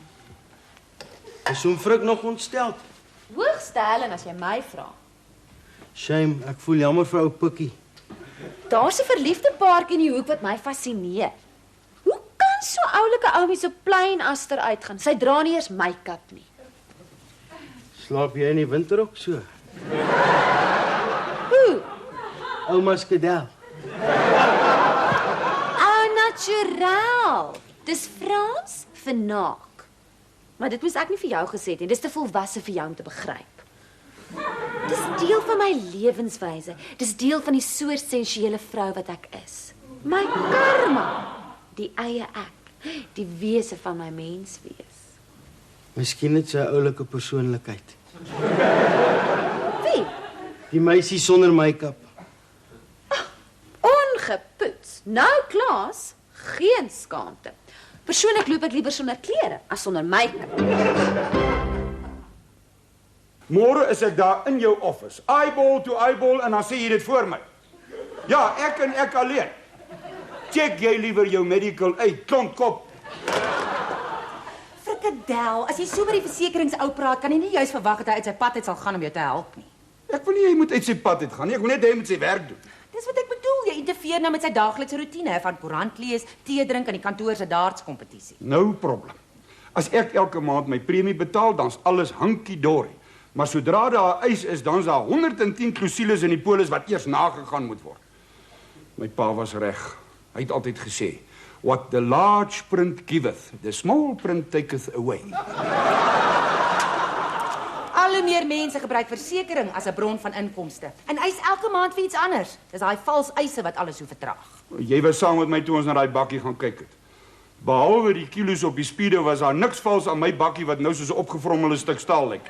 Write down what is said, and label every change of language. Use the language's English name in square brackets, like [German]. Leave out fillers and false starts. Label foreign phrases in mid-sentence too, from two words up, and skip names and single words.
[Afrikaans] Is hom Frik nog ontsteld? Hoogstellen as jy my vra. Shame, ek voel jammer vir ou Pikkie. Daar's 'n verliefde paartjie in die hoek wat my fascineer. Hoe kan so oulike oumie so plain aster uitgaan? Sy dra nie eers make-up nie. Slaap jy in die winter ook so? Hoe? Ouma Skedel. [French] Au naturel. [Afrikaans] Dis Frans vir naak. Maar dit moes ek nie vir jou gesê het nie. Dis te volwasse vir jou om te begryp. Dis deel van my lewenswyse. Dis deel van die soort sensuele vrou wat ek is. My karma, die eie ek, die wese van my menswees. Miskien het sy 'n oulike persoonlikheid. Wie? Die meisie sonder make-up. Ongepoets. Nou, Klaas, geen skaamte. Persoonlik loop ek liever sonder klere as sonder make-up. Môre is ek daar in jou office, [English] eyeball to eyeball, [Afrikaans] en dan sê jy dit voor my. Ja, ek en ek alleen. Check jy liewer jou [English] medical aid, [Afrikaans] klontkop. Frikadel, as jy so met die versekeringsou praat, kan jy nie juist verwag dat hy uit sy pad uit sal gaan om jou te help nie. Ek wil nie hy moet uit sy pad uit gaan nie, ek wil net hy moet sy werk doen. Dis wat ek bedoel, jy interfereer nou met sy daaglikse roetine van koerant lees, tee drink en die kantoor se dartskompetisie. [English] No problem. [Afrikaans] As ek elke maand my premie betaal, dan's alles hunky-dory. Maar sodra daar 'n eis is, dan's daar 110 klousules in die polis wat eers nagegaan moet word. My pa was reg. Hy het altyd gesê, [English] what the large print giveth, the small print taketh away. [Afrikaans] Al hoe meer mense gebruik versekering as 'n bron van inkomste en eis elke maand vir iets anders. Dis daai vals eise wat alles so vertraag. Jy was saam met my toe ons na daai bakkie gaan kyk het. Behalwe die kilos op die speedo was daar niks vals aan my bakkie wat nou soos 'n opgevrommelde stuk staal lyk.